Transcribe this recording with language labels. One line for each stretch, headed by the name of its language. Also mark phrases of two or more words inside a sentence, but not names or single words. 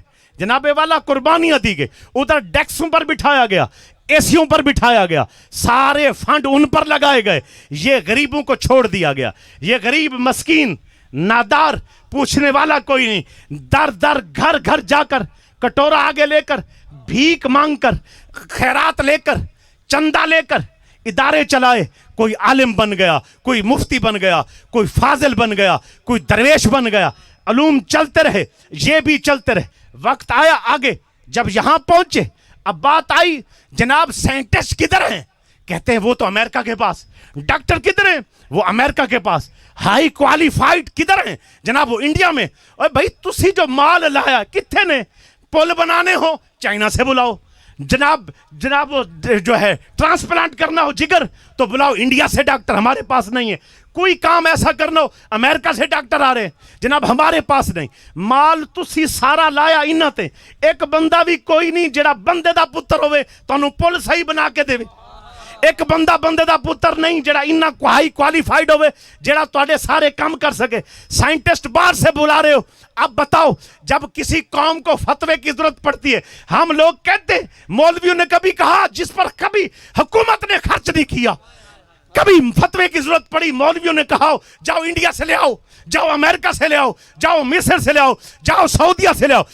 Urdu: جنابِ والا قربانیاں دی گئی۔ ادھر ڈیسکوں پر بٹھایا گیا، اے سیوں پر بٹھایا گیا، سارے فنڈ ان پر لگائے گئے. یہ غریبوں کو چھوڑ دیا گیا. یہ غریب مسکین نادار، پوچھنے والا کوئی نہیں، در در گھر گھر جاکر کٹورا آگے لےکر، بھیک مانگکر، خیرات لےکر، چندہ لےکر ادارے چلائے, کوئی عالم بن گیا, کوئی مفتی بن گیا, کوئی فاضل بن گیا, کوئی درویش بن گیا. علوم چلتے رہے, یہ بھی چلتے رہے. وقت آیا آگے جب یہاں پہنچے, اب بات آئی جناب سائنٹسٹ کدھر ہیں؟ کہتے ہیں وہ تو امریکہ کے پاس. ڈاکٹر کدھر ہیں؟ وہ امریکہ کے پاس.
English: ہائی کوالیفائڈ
Urdu: کدھر ہیں؟ جناب وہ انڈیا میں. اور بھائی
Punjabi: تسی جو مال لایا کتنے نے؟
Urdu: پل بنانے ہو چائنا سے بلاؤ. جناب وہ جو ہے ٹرانسپلانٹ کرنا ہو جگر تو بلاؤ انڈیا سے ڈاکٹر, ہمارے پاس نہیں ہے. کوئی کام ایسا کرنا ہو امریکہ سے ڈاکٹر آ رہے ہیں, جناب ہمارے پاس نہیں.
Punjabi: مال تسی سارا لایا انہاں تے, ایک بندہ بھی کوئی نہیں جڑا بندے دا پتر ہوئے تانوں پل صحیح بنا کے دے. ایک بندہ بندے دا پتر نہیں جڑا انہاں
English: ہائی کوالیفائڈ
Punjabi: ہوئے جڑا تواڈے سارے کام کر سکے.
Urdu: سائنٹسٹ باہر سے بلا رہے ہو. اب بتاؤ جب کسی قوم کو فتوے کی ضرورت پڑتی ہے, ہم لوگ کہتے ہیں مولویوں نے کبھی کہا جس پر کبھی حکومت نے خرچ نہیں کیا, کبھی فتوے کی ضرورت پڑی مولویوں نے کہا جاؤ انڈیا سے لے آؤ, جاؤ امریکہ سے لے آؤ, جاؤ مصر سے لے آؤ, جاؤ سعودیہ سے لے آؤ.